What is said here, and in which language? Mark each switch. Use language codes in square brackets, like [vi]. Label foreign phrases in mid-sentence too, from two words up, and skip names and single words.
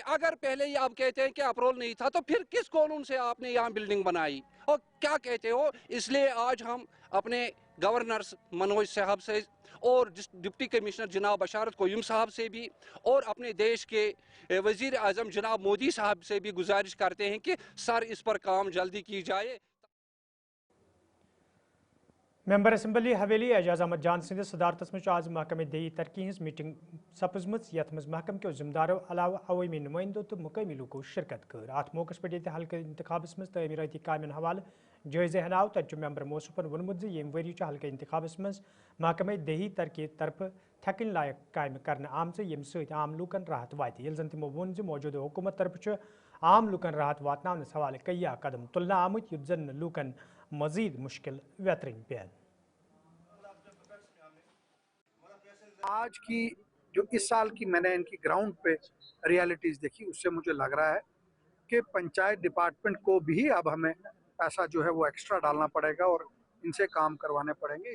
[ur] اگر پہلے ہی آپ کہتے ہیں کہ اپروول نہیں تھا تو پھر کس قانون سے آپ نے یہاں بلڈنگ بنائی اور کیا کہتے ہو؟ اس لیے آج ہم اپنے گورنر منوج صاحب سے اور ڈپٹی کمشنر جناب بشارت قیوم صاحب سے بھی اور اپنے دیش کے وزیر اعظم جناب مودی صاحب سے بھی گزارش کرتے ہیں کہ سر اس پر کام جلدی کی جائے۔ [ks] ممبر اسمبلی حویلی اعجاز احمد جان سندس صدارتس مز آز محکمہ دیہی ترقی ہز میٹنگ سپزم، یت مز محکمہ کے ذمداروں علاوہ عوامی نمائندوں تو مقامی لوکو شرکت کر۔ ات موقع پہ یہ حلقہ انتخابس مز تعمیراتی کامین حوالہ جائزہ ہناو، تت ممبر موصوفن وونمت یم وری حلقہ انتخابس مز محکمہ دیہی ترقی طرف تھکن لائق کام کرنے آمت یم ست عام لوکن راحت واتہ، یل زن تمو وون موجودہ حکومت طرف عام لوکن راحت واتناونس حوالہ کیا قدم تلنہ آمت یت زن لوکن مزید مشکل ویترن پین۔ [ur] آج کی جو اس سال کی میں نے ان کی گراؤنڈ پہ ریالٹیز دیکھی، اس سے مجھے لگ رہا ہے کہ پنچایت ڈپارٹمنٹ کو بھی اب ہمیں پیسہ جو ہے وہ ایکسٹرا ڈالنا پڑے گا اور ان سے کام کروانے پڑیں گے۔